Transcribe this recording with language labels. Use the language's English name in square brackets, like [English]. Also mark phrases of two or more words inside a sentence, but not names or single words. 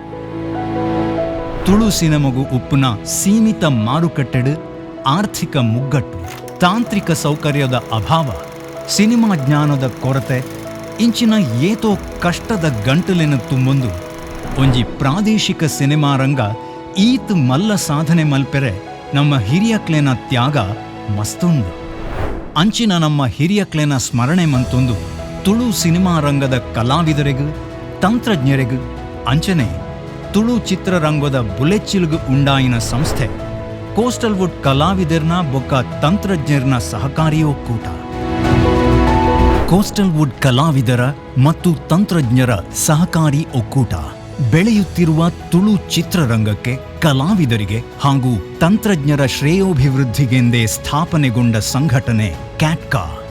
[Tulu] ತುಳು ಸಿನಿಮಗು ಉಪ್ಪುನ ಸೀಮಿತ ಮಾರುಕಟ್ಟೆಡು ಆರ್ಥಿಕ ಮುಗ್ಗಟ್ಟು, ತಾಂತ್ರಿಕ ಸೌಕರ್ಯದ ಅಭಾವ, ಸಿನಿಮಾ ಜ್ಞಾನದ ಕೊರತೆ ಇಂಚಿನ ಏತೋ ಕಷ್ಟದ ಗಂಟಲಿನ ತುಂಬೊಂದು ಒಂಜಿ ಪ್ರಾದೇಶಿಕ ಸಿನಿಮಾ ರಂಗ ಈತ್ ಮಲ್ಲ ಸಾಧನೆ ಮಲ್ಪೆರೆ ನಮ್ಮ ಹಿರಿಯಕ್ಲೆನ ತ್ಯಾಗ ಮಸ್ತುಂಡು. ಅಂಚಿನ ನಮ್ಮ ಹಿರಿಯಕ್ಲೆನ ಸ್ಮರಣೆ ಮಂತೊಂದು ತುಳು ಸಿನಿಮಾ ರಂಗದ ಕಲಾವಿದರಿಗೂ ತಂತ್ರಜ್ಞರಿಗೂ ಅಂಚನೆ ತುಳು ಚಿತ್ರರಂಗದ ಬುಲೆಚ್ಚಿಲ್ಗು ಉಂಡಾಯಿನ ಸಂಸ್ಥೆ ಕೋಸ್ಟಲ್ ವುಡ್ ಕಲಾವಿದರ್ನ ಬೊಕ್ಕ ತಂತ್ರಜ್ಞರ್ನ ಸಹಕಾರಿ ಒಕ್ಕೂಟ. [Kannada] ಕೋಸ್ಟಲ್ ವುಡ್ ಕಲಾವಿದರ ಮತ್ತು ತಂತ್ರಜ್ಞರ ಸಹಕಾರಿ ಒಕ್ಕೂಟ ಬೆಳೆಯುತ್ತಿರುವ ತುಳು ಚಿತ್ರರಂಗಕ್ಕೆ, ಕಲಾವಿದರಿಗೆ ಹಾಗೂ ತಂತ್ರಜ್ಞರ ಶ್ರೇಯೋಭಿವೃದ್ಧಿಗೆಂದೇ ಸ್ಥಾಪನೆಗೊಂಡ ಸಂಘಟನೆ ಕ್ಯಾಟ್ಕಾ.